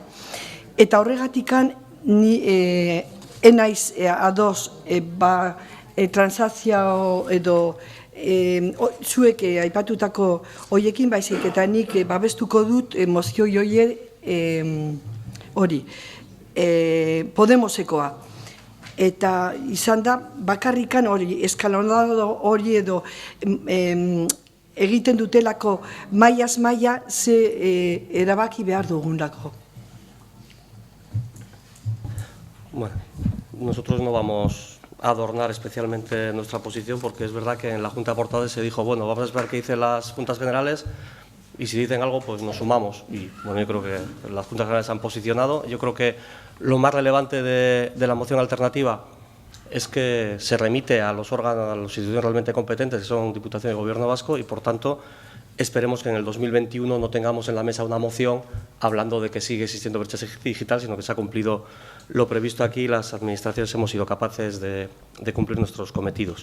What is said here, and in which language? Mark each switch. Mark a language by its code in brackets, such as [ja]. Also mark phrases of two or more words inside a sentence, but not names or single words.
[eu] Eta horregatikan ni enaiz ados transakzio edo zuek aipatutako hoiekin baizik eta nik babestuko dut mozio joie hori Podemosekoa. Eta izan da bakarrikan hori eskalonado hori edo egiten dutelako mailaz maila ze erabaki behar dugunlako. [es] Bueno, nosotros no vamos a adornar especialmente nuestra posición porque es verdad que en la Junta de Portavoces se dijo, bueno, vamos a esperar qué dicen las Juntas Generales y si dicen algo, pues nos sumamos. Y bueno, yo creo que las Juntas Generales se han posicionado. Yo creo que lo más relevante de la moción alternativa es que se remite a los órganos, a las instituciones realmente competentes, que son Diputación y Gobierno Vasco, y por tanto esperemos que en el 2021 no tengamos en la mesa una moción hablando de que sigue existiendo brecha digital, sino que se ha cumplido lo previsto aquí y las administraciones hemos sido capaces de cumplir nuestros cometidos.